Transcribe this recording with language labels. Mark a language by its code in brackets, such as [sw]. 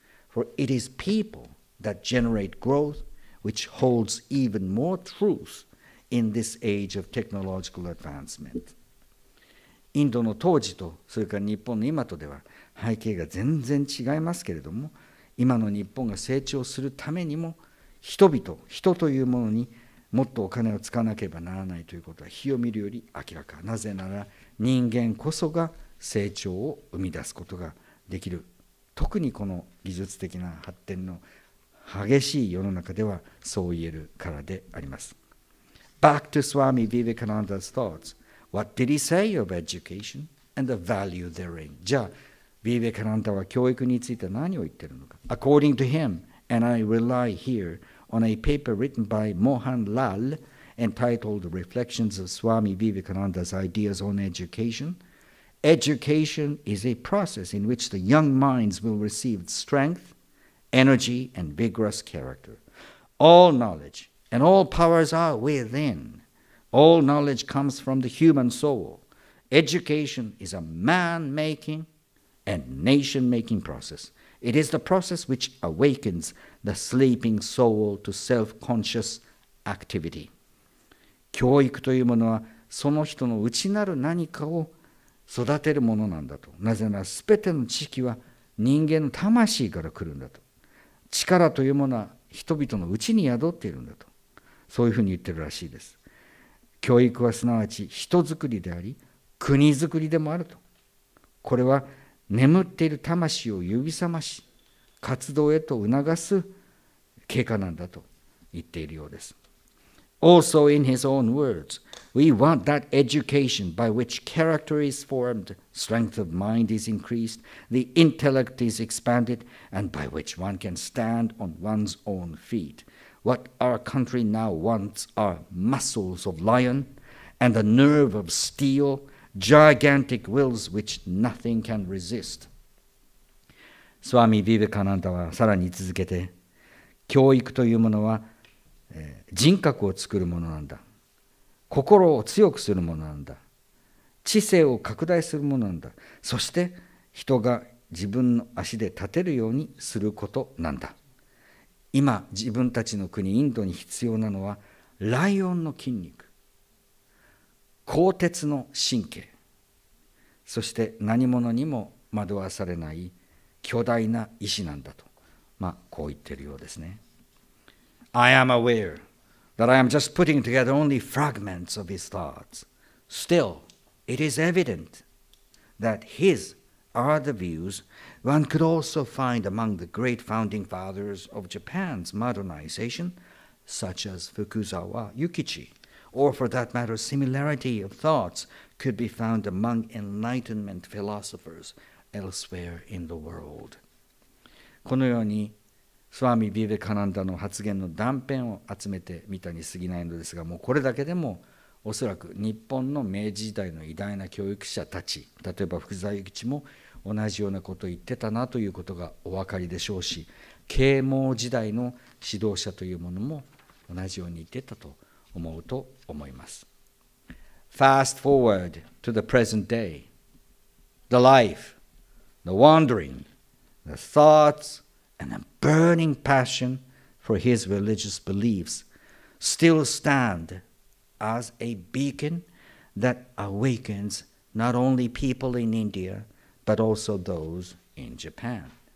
[en] For it is people that generate growth which holds even more truth in this age of technological advancement. [ja] インドの当時とそれから日本の今とでは背景が全然違いますけれども、今の日本が成長するためにも人というものにもっとお金を使わなければならないということは火を見るより明らか。なぜなら人間こそが成長を生み出すことができる。特にこの技術的な発展の激しい世の中ではそう言えるからであります。 [en] Back to Swami Vivekananda's thoughts. What did he say of education and the value therein? [ja] じゃあ、ヴィヴェカナンダは教育について何を言っているのか。 [en] According to him, and I rely here on a paper written by Mohan Lal entitled Reflections of Swami Vivekananda's Ideas on Education, education is a process in which the young minds will receive strength, energy, and vigorous character. All knowledge and all powers are within. All knowledge comes from the human soul. Education is a man-making and nation-making process. It is the process which awakens the sleeping soul to self-conscious activity. [ja] 教育というものはその人の内なる何かを育てるものなんだと。なぜならすべての知識は人間の魂から来るんだと。力というものは人々の内に宿っているんだと。そういうふうに言ってるらしいです。教育はすなわち人づくりであり、国づくりでもあると。これは眠っている魂を指覚まし、活動へと促す経過なんだと言っているようです。 [en] Also in his own words, we want that education by which character is formed, strength of mind is increased, the intellect is expanded, and by which one can stand on one's own feet. What our country now wants are muscles of lion and a nerve of steel, gigantic wills which nothing can resist. [ja] スワミ・ヴィヴェカナンダはさらに続けて、教育というものは人格を作るものなんだ。心を強くするものなんだ。知性を拡大するものなんだ。そして人が自分の足で立てるようにすることなんだ。今自分たちの国インドに必要なのはライオンの筋肉、鋼鉄の神経、そして何者にも惑わされない巨大な意志なんだと、こう言っているようですね。 [en] I am aware that I am just putting together only fragments of his thoughts. Still, it is evident that his are the views one could also find among the great founding fathers of Japan's modernization, such as Fukuzawa Yukichi, or for that matter, similarity of thoughts could be found among Enlightenment philosophers elsewhere in the world. [ja] このようにスワミ・ヴィヴェカナンダの発言の断片を集めてみたに過ぎないのですが、もうこれだけでもおそらく日本の明治時代の偉大な教育者たち、例えば福沢諭吉も同じようなことを言ってたなということがお分かりでしょうし、啓蒙時代の指導者というものも同じように言ってたと思うと思います。 [en] Fast forward to the present day. The life, the wandering, the thoughts, and a burning passion for his religious beliefs still stand as a beacon that awakens not only people in India, but also those in Japan.